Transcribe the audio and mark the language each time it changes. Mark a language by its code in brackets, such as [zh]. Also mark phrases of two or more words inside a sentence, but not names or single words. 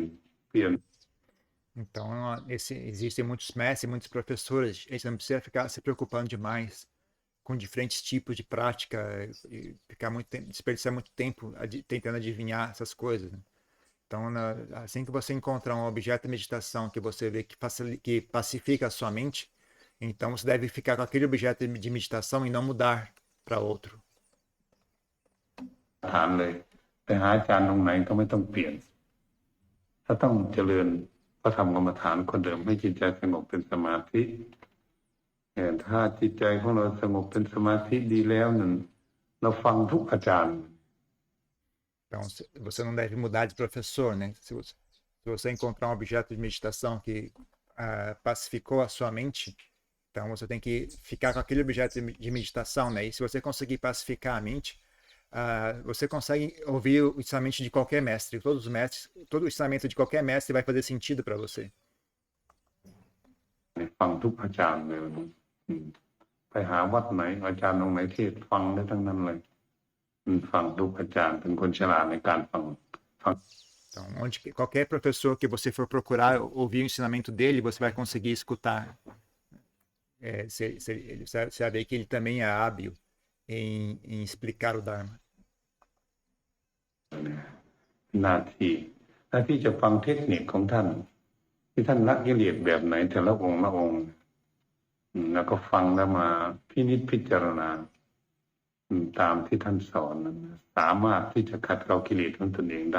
[pt] Então, existem muitos mestres, muitos professores, a gente não precisa ficar se preocupando demais com diferentes tipos de prática e ficar desperdiçar muito tempo tentando adivinhar essas coisas, né? Então, assim que você encontrar um objeto de meditação que você vê que pacifica a sua mente, então você deve ficar com aquele objeto de meditação e não mudar para outro. [th] ฐานเลยไปหาอาจารย์ตรงไหนก็ไม่ต้องเปลี่ยนถ้าต้องเจริญก็ทำกรรมฐานคนเดิมให้จิตใจสงบเป็นสมาธิถ้าจิตใจของเราสงบเป็นสมาธิดีแล้วนั่นเราฟังทุกอาจารย์ [pt] Então, você não deve mudar de professor, né? Se você encontrar um objeto de meditação que pacificou a sua mente, então você tem que ficar com aquele objeto de meditação, né? E se você conseguir pacificar a mente, você consegue ouvir o ensinamento de qualquer mestre. Todo o ensinamento de qualquer mestre vai fazer sentido para você. [th] ฟังทุกอาจารย์เลยไปหาวัดไหนอาจารย์ตรงไหนเทศฟังได้ทั้งนั้นเลยฟังทุกอาจารย์เป็นคนฉลาดในการฟัง [pt] Então, qualquer professor que você for procurar ouvir o ensinamento dele, você vai conseguir escutar. Você vai ver que ele também é hábil em explicar o Dharma. [th] หน้าที่จะฟังเทคนิคของท่านที่ท่านละกิเลสแบบไหนแต่ละองค์ละองค์แล้วก็ฟังแล้วมาพินิจพิจารณาตามที่ท่านสอนสามารถที่จะขัดเกลากิเลสของตนเองได้